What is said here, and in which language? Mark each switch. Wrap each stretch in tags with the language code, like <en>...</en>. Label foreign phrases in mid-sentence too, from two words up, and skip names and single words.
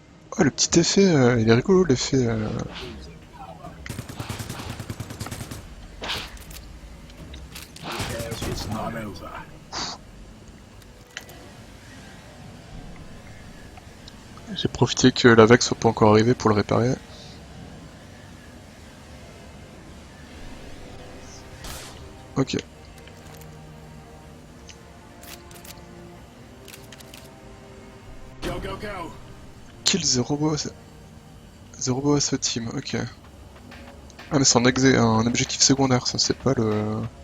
<fr>Oh, le petit effet, il est rigolo l'effet.</fr> <en>It's not over.</en> <fr>J'ai profité que la vague soit pas encore arrivée pour le réparer. Ok.</fr> <en>Go, go, go. Kill the robot as a team, ok.</en> <fr>Ah mais c'est un objectif secondaire, ça c'est pas le...</fr>